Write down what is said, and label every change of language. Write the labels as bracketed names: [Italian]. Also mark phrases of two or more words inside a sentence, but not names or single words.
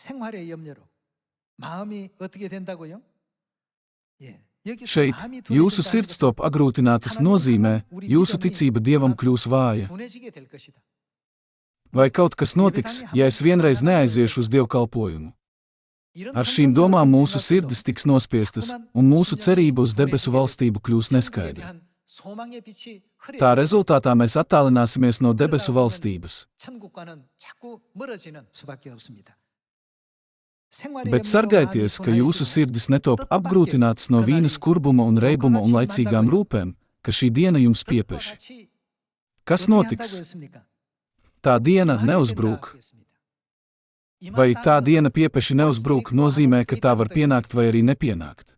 [Latvian] Šeit jūsu sirds top apgrūtinātas nozīmē, jūsu ticība Dievam kļūs vāja. Vai kaut kas notiks, ja es vienreiz neaiziešu uz dievkalpojumu? Ar šīm domām mūsu sirdis tiks nospiestas, un mūsu cerība uz debesu valstību kļūs neskaidra. [Korean] 소망의 빛이 [Latvian] Tā [Korean] 흐려지고 [Latvian] rezultātā mēs attālināsimies no debesu valstības. [Korean] 천국과는 자꾸 멀어지는 수밖에 없습니다. 생활의 [Latvian] Bet [Korean] 염려와 [Latvian] sargājieties, ka jūsu sirdis netop apgrūtinātas no vīna skurbuma un reibuma un laicīgām rūpēm, ka šī diena jums piepeš. Kas notiks? Tā diena neuzbrūk. Vai tā diena piepeši neuzbrūk nozīmē, ka tā var pienākt vai arī nepienākt?